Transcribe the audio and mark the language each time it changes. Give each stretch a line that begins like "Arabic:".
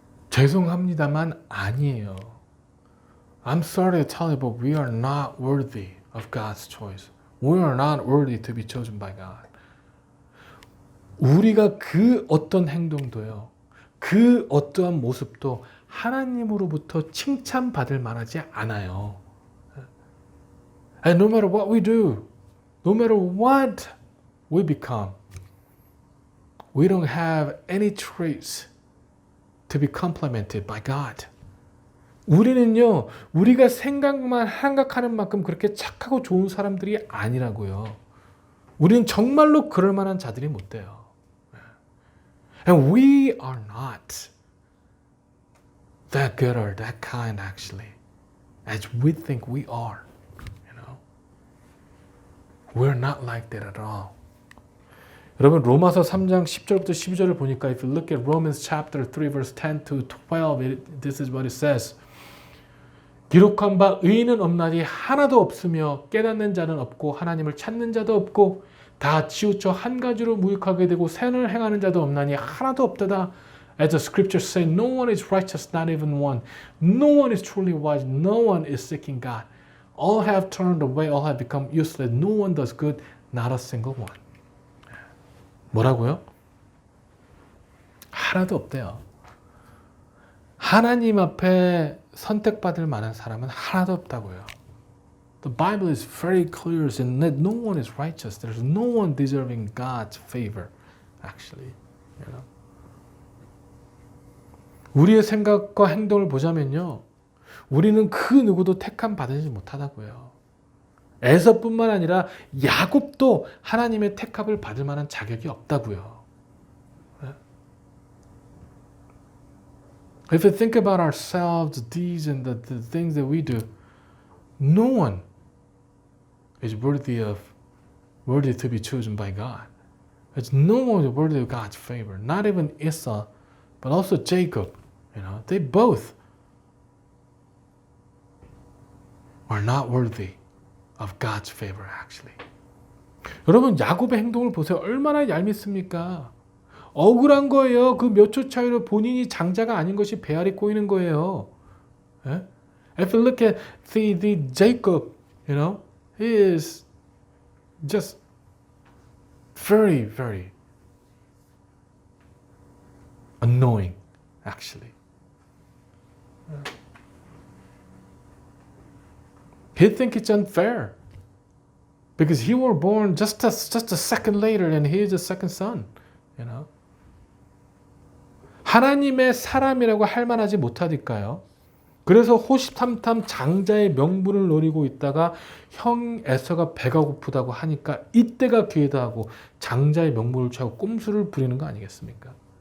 Korean: 죄송합니다만 아니에요.
English: I'm sorry to tell you, but we are not worthy of God's choice. We are not worthy to be chosen by God.
Korean: 우리가 그 어떤 행동도요, 그 어떠한 모습도 하나님으로부터 칭찬받을 만하지 않아요.
English: And no matter what we do, no matter what we become, we don't have any traits to be complimented by God.
Korean: 우리는요, 우리가 생각하는 만큼 그렇게 착하고 좋은 사람들이 아니라고요. 우리는 정말로 그럴 만한 자들이 못 돼요.
English: And we are not that good or that kind actually, as we think we are. We're not like that at all.
Korean: 여러분 로마서 3장 10절부터 12절을 보니까
English: if you look at Romans chapter 3 verse 10 to 12, this is what it says.
Korean: 기록한 바 의인은 없나니 하나도 없으며 깨닫는 자는 없고 하나님을 찾는 자도 없고 다 치우쳐 한 가지로 무익하게 되고 선을 행하는 자도 없나니 하나도 없다다.
English: As the scriptures say, no one is righteous, not even one. No one is truly wise. No one is seeking God. All have turned away. All have become useless. No one does good, not a single one.
Korean: 뭐라고요? 하나도 없대요. 하나님 앞에 선택받을 만한 사람은 하나도 없다고요.
English: The Bible is very clear in that no one is righteous. There's no one deserving God's favor, actually.
Korean: 우리의 생각과 행동을 보자면요, 우리는 그 누구도 택함 받지 못하다고요. 에서뿐만 아니라 야곱도 하나님의 택함을 받을 만한 자격이 없다고요.
English: If you think about ourselves, the deeds and the things that we do, no one is worthy to be chosen by God. There's no one worthy of God's favor. Not even Esau, but also Jacob. They both are not worthy of God's favor, actually.
Korean: 여러분 야곱의 행동을 보세요. 얼마나 얄밉습니까? 억울한 거예요. 그 몇 초 차이로 본인이 장자가 아닌 것이 배알이 꼬이는 거예요. 예?
English: If you look at the Jacob, he is just very, very annoying, actually. He thinks it's unfair because he was born just a second later and he is the second son.
Korean: 하나님의 사람이라고 할 만하지 못하니까요. 그래서 호시탐탐 장자의 명분을 노리고 있다가 형 에서가 배가 고프다고 하니까 이때가 기회다 하고 장자의 명분을 취하고 꼼수를 부리는 거 아니겠습니까?